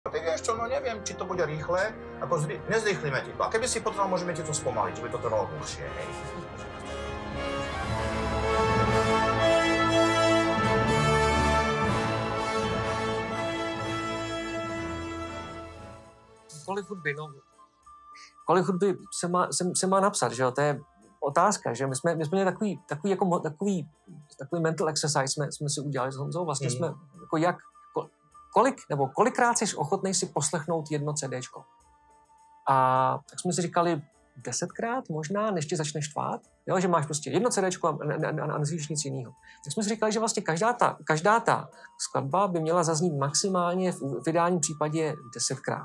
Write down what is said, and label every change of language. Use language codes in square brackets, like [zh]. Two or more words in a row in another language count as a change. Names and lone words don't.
[sk] vieš čo, no neviem, či to bude rýchle, ako nezrýchlíme ti to. A keby si potreboval, môžeme ti to spomaliť, že by to trvalo dlhšie, hej. [cs] Kolik hudby se má napsat, že jo? To je otázka, že my jsme měli takový [en] mental exercise [cs] jsme si udělali s Honzou, vlastně jsme jako kolikrát jsi ochotnej si poslechnout jedno CDčko. A tak jsme si říkali 10krát možná, než tě začneš tvát, jo? Že máš prostě jedno CDčko a nezvíš nic jiného. Tak jsme si říkali, že vlastně každá ta skladba by měla zaznít maximálně v ideálním případě 10krát.